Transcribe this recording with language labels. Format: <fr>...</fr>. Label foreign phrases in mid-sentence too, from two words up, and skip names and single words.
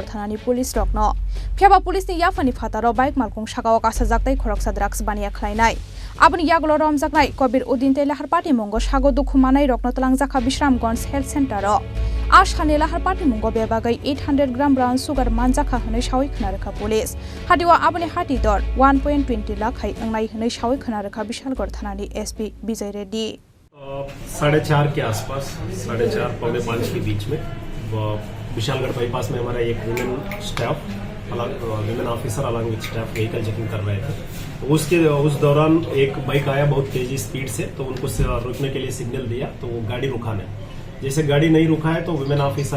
<trp>Thanani Police Rokno Khiaba Police ni Yafani Fataro bike Malkhong Shakao Kasajaktai Khoroksa drugs Bania Khlainai Abuni Yagolo Romjaknai Kabir Uddin Lahar Party Mungo Shago Dukhumanai Rokno Talangjakha Bisramganj Health Center ro Ashkhane Lahar Party Mungo Bebagai 800 gram</trp> <en>brown sugar</en> <trp>Manjakha Hane Shawi Khnarekha Police Hadiwa Abuni Hati Dor 1.20 lakh hai Angnai Hane Shawi Khnarekha Bishalgor Thanani SP Bijay Reddy</trp> <hi>4:30 के आसपास 4:30-4:45 के बीच में विशालगढ़ बाईपास में हमारा एक</hi> <en>women staff women officer along with staff vehicle checking</en> <hi>कर रहे थे उस दौरान एक बाइक आया बहुत तेजी स्पीड से तो उनको रुकने के लिए सिग्नल दिया तो वो गाड़ी रुका नहीं जैसे गाड़ी नहीं रुका है तो</hi> <en>women officer</en>